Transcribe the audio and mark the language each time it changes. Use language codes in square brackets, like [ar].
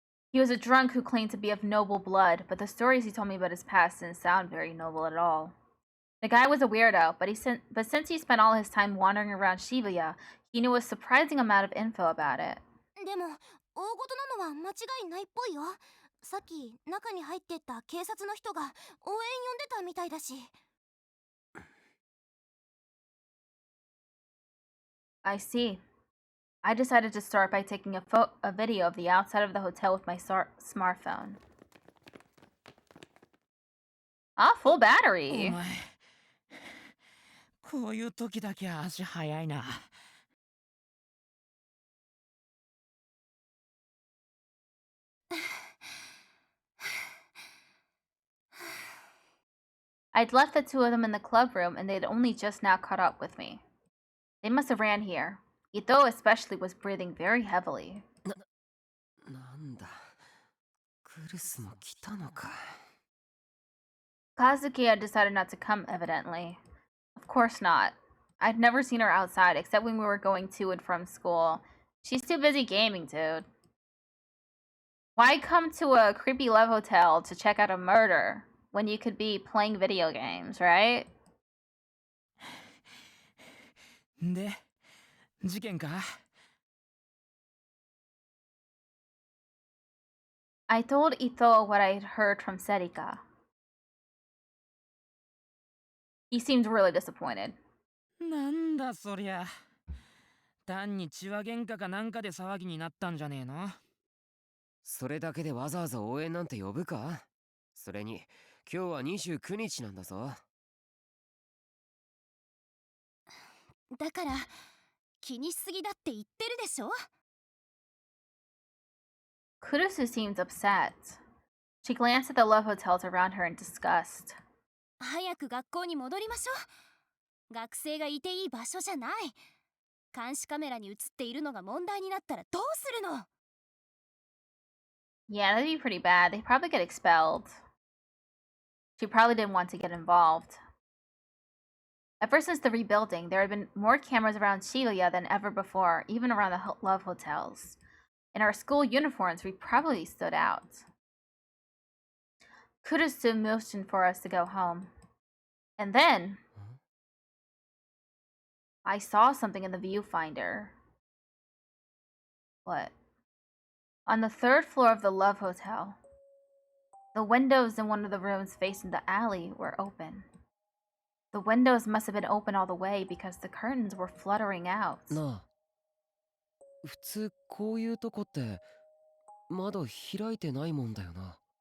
[en] He was a drunk who claimed to be of noble blood, but the stories he told me about his past didn't sound very noble at all. The guy was a weirdo, but since he spent all his time wandering around Shibuya, he knew a surprising amount of info about it. [ja] でも、大事なのは間違いないっぽいよ。さっき中に入ってった警察の人が応援呼んでたみたいだし。 [en] I see. I decided to start by taking a video of the outside of the hotel with my smartphone. Ah, full battery. [ja] お前、こういう時だけ足早いな。 [en] I'd left the two of them in the club room and they'd only just now caught up with me. They must have ran here. Ito especially was breathing very heavily. [ja] なんだ、クルスも来たのか。 [en] Kazuki had decided not to come, evidently. Of course not. I'd never seen her outside except when we were going to and from school. She's too busy gaming, dude. Why come to a creepy love hotel to check out a murder when you could be playing video games, right? [ja] で、事件か？ [en] I told Ito what I'd heard from Serika. He seemed really disappointed. [ja] なんだそりゃ。単に血は喧嘩かなんかで騒ぎになったんじゃねえの？それだけでわざわざ応援なんて呼ぶか？それに、今日は29日なんだぞ。だから気にしすぎだって言ってるでしょ。 [en] Kurusu seemed upset. She glanced at the love hotels around her in disgust. [ja] 早く学校に戻りましょう。学生がいていい場所じゃない。監視カメラに映っているのが問題になったらどうするの？ [en] Yeah, that'd be pretty bad. They'd probably get expelled. She probably didn't want to get involved. Ever since the rebuilding, there had been more cameras around Shibuya than ever before, even around the love hotels. In our school uniforms, we probably stood out. Kurusu motioned for us to go home. And then, I saw something in the viewfinder. What? On the third floor of the Love Hotel, the windows in one of the rooms facing the alley were open. The windows must have been open all the way because the curtains were fluttering out. [ja] なあ、普通こういうとこって窓開いてないもんだよな。